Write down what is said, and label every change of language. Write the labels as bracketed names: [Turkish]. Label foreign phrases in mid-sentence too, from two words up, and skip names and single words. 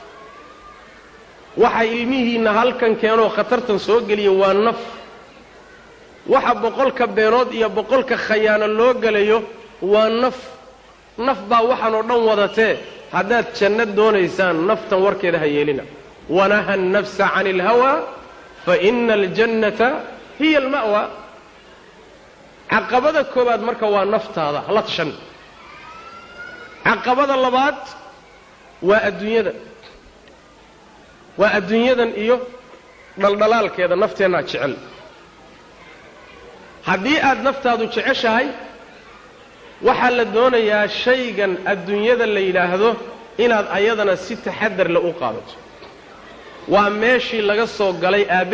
[Somali] waxa ilmihiinna halkan keenoo khatartan soo geliyey waa naf waxa boqolka beenood iyo boqolka khayaano loo gelayo waa naf baa waxaan oo dhan wadatee haddaad janno doonaysaan naftan warkeeda ha yeelina [Arabic] ونهى النفس عن الهوى فإن الجنة هي المأوى [Somali] caqabada koobaad marka waa naftaada la tashan caqabada labaad waa adduunyadan iyo dhaldhalaalkeeda nafteenna jecel haddii aad naftaadu jeceshahay waxaa la doonayaa shaygan adduunyada la yidhaahdo inaad ayadana si taxadar leh u qaadato waa meeshii laga soo galay